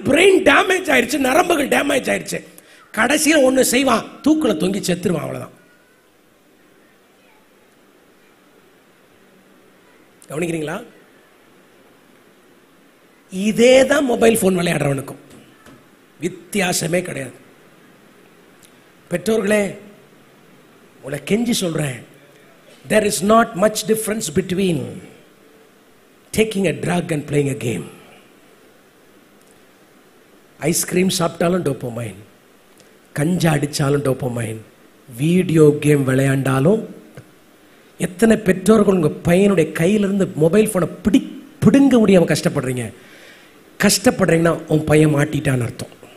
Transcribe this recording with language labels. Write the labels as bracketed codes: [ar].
[ta] Brain damage ஆயிடுச்சு, நரம்புகள் damage ஆயிடுச்சு. கடைசியில் ஒண்ணு செய்வான், தூக்குல தொங்கி செத்துருவான். அவ்வளவுதான். கவனிக்கிறீங்களா? இதேதான் மொபைல் போன் விளையாடுறவனுக்கும், வித்தியாசமே கிடையாது. பெற்றோர்களே, உங்களை கெஞ்சி சொல்றேன், [en] there is not much difference between taking a drug and playing a game. [ta] Ice cream சாப்பிட்டாலும் டோபமைன், கஞ்சா அடிச்சாலும் டோபமைன், வீடியோ கேம் விளையாண்டாலும். எத்தனை பெற்றோர்கள் உங்க பையனுடைய கையிலிருந்து மொபைல் போனை பிடுங்க முடியாம கஷ்டப்படுறீங்கன்னா உன் பையன் மாட்டிட்டான்னு அர்த்தம்.